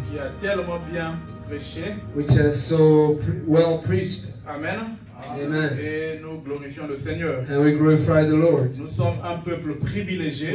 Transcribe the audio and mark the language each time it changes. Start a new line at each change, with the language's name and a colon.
French: qui a tellement bien prêché.
English: which has so well preached.
French: Amen.
English: Amen.
French: Et nous glorifions le Seigneur.
English: And we glorify the Lord.
French: Nous sommes un peuple privilégié.